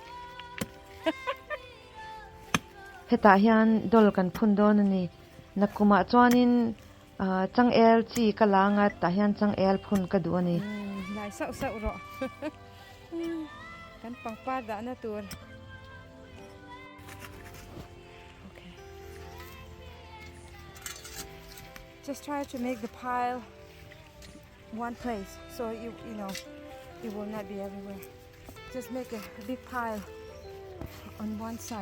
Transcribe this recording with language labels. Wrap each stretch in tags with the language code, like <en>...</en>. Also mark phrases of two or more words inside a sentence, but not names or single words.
<hmr>heta hian dol kan phun don ani nakuma chuanin chang el chi kalanga ta hian chang el phun ka du ani Lai sau sau ro. Kan pangpar da na tur.</hmr> <en>Okay. Just try to make the pile one place so you know it will not be everywhere. Just make a big pile on one side.</en>